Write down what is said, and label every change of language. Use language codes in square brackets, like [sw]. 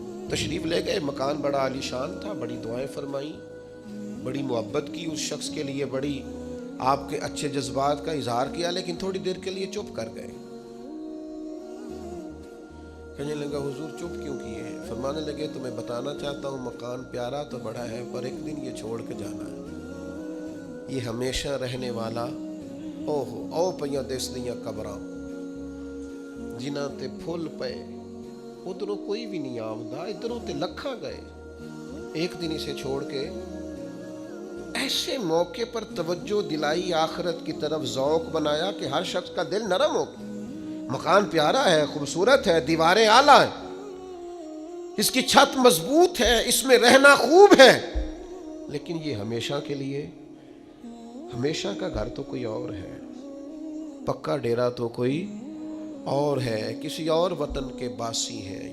[ur] تشریف لے گئے, مکان بڑا عالی شان تھا, بڑی دعائیں فرمائیں, بڑی محبت کی اس شخص کے لیے, بڑی آپ کے اچھے جذبات کا اظہار کیا, لیکن تھوڑی دیر کے لیے چپ کر گئے. کہنے لگا حضور چپ کیوں کیے ہیں؟ فرمانے لگے تمہیں بتانا چاہتا ہوں مکان پیارا تو بڑا ہے, پر ایک دن یہ چھوڑ کے جانا ہے. یہ ہمیشہ رہنے والا [pa] او پئیاں دس دیاں قبراں جنہاں تے پھول پے, ادھروں کوئی بھی نہیں آمدا, ادھروں تے لکھاں گئے. [ur] ایک دن اسے چھوڑ کے ایسے موقع پر توجہ دلائی, آخرت کی طرف ذوق بنایا کہ ہر شخص کا دل نرم ہو گیا. مکان پیارا ہے, خوبصورت ہے, دیواریں اعلیٰ ہیں, اس کی چھت مضبوط ہے, اس میں رہنا خوب ہے, لیکن یہ ہمیشہ کے لیے, ہمیشہ کا گھر تو کوئی اور ہے, پکا ڈیرا تو کوئی اور ہے, کسی اور وطن کے باسی ہیں.